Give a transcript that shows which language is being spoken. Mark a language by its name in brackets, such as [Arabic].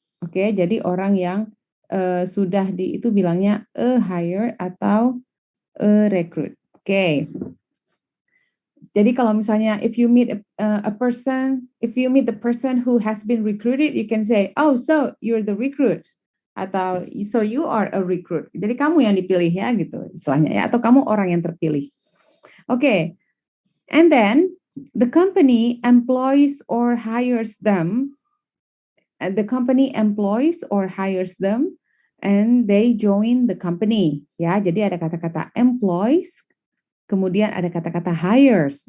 [Indonesian] Oke, jadi orang yang sudah itu bilangnya a hire atau a recruit. Oke. Jadi kalau misalnya [English] if you meet a person, if you meet the person who has been recruited, you can say, oh, so you're the recruit, atau so you are a recruit. [Indonesian] Jadi kamu yang dipilih ya gitu istilahnya ya, atau kamu orang yang terpilih. [English] Okay, and then the company employs or hires them. The company employs or hires them, and they join the company. [Indonesian] Ya, jadi ada kata-kata employs. Kemudian ada kata-kata hires.